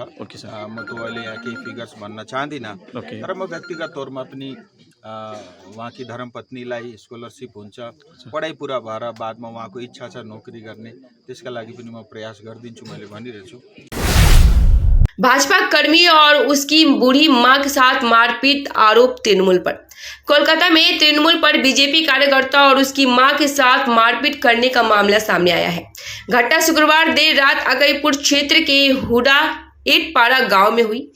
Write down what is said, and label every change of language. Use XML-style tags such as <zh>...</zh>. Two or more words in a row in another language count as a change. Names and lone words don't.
<ne>म त अहिले यहाँ केही फिगर्स भन्न चाहदिनँ, तर म व्यक्तिगत तौरमा पनि उहाँकी धर्मपत्नीलाई स्कलरसिप हुन्छ, पढाइ पुरा भएर बादमा उहाँको इच्छा छ नोकरी गर्ने, त्यसका लागि पनि म प्रयास गरिदिन्छु, मैले भनिरहेछु।</ne> <hi>भाजपा कर्मी और उसकी बूढ़ी मां के साथ मारपीट आरोप तृणमूल पर। कोलकाता में तृणमूल पर बीजेपी कार्यकर्ता और उसकी मां के साथ मारपीट करने का मामला सामने आया है। घटना शुक्रवार देर रात अकईपुर क्षेत्र के हुडा एटपाड़ा गांव में हुई।</hi>